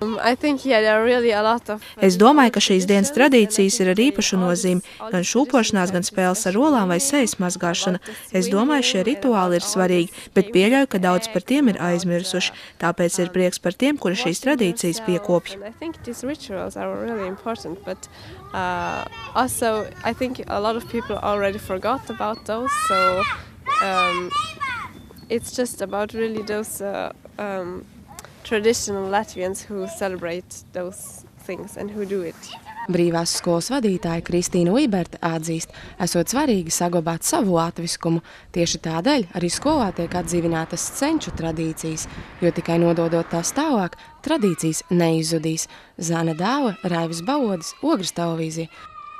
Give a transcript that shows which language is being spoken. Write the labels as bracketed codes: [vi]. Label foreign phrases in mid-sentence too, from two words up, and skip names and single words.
[lv] Es domāju, ka šīs dienas tradīcijas ir ar īpašu nozīmi, gan šūpošanās, gan spēles ar olām vai sejas mazgāšana. Es domāju, šie rituāli ir svarīgi, bet pieļauju, ka daudz par tiem ir aizmirsuši. Tāpēc ir prieks par tiem, kuri šīs tradīcijas piekopj. [en] Traditional Latvians who celebrate those things and who do it. [lv] Brīvās skolas vadītāja Kristīna Uiberta atzīst, esot svarīgi saglabāt savu latviskumu. Tieši tādēļ arī skolā tiek atdzīvinātas senču tradīcijas, jo tikai nododot tās tālāk, tradīcijas neizzudīs. Zana Dāva, Raivis Balodis, Ogres televīzija.